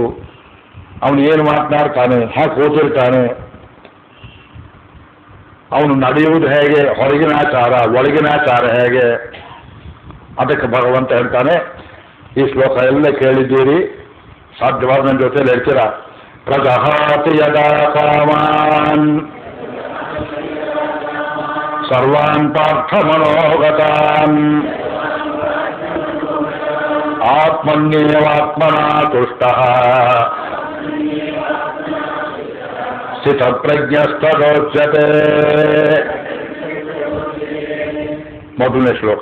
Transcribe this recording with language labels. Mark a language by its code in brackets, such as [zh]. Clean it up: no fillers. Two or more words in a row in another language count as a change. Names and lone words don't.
[kn] ಅವನು ಏನು ಮಾತನಾಡ್ತಾನೆ, ಹಾಗೆ ಕೂತಿರ್ತಾನೆ, ಅವನು ನಡೆಯುವುದು ಹೇಗೆ, ಹೊರಗಿನ ಆಚಾರ ಒಳಗಿನ ಆಚಾರ ಹೇಗೆ, ಅದಕ್ಕೆ ಭಗವಂತ ಹೇಳ್ತಾನೆ. ಈ ಶ್ಲೋಕ ಎಲ್ಲ ಕೇಳಿದ್ದೀರಿ, ಸಾಧ್ಯವಾದ ನನ್ನ ಜೊತೆಯಲ್ಲಿ ಹೇಳ್ತೀರಾ. [sa] ಪ್ರಜಹಾತಿ ಯದಾ ಕಾಮಾನ್ ಸರ್ವಾನ್ ಪಾರ್ಥ ಮನೋಗತಾನ್ ಆತ್ಮನ್ಯೇವಾತ್ಮನಾ ತುಷ್ಟಃ ಸ್ಥಿತಪ್ರಜ್ಞಸ್ತದೋಚ್ಯತೆ. [kn] ಮೊದಲನೇ ಶ್ಲೋಕ.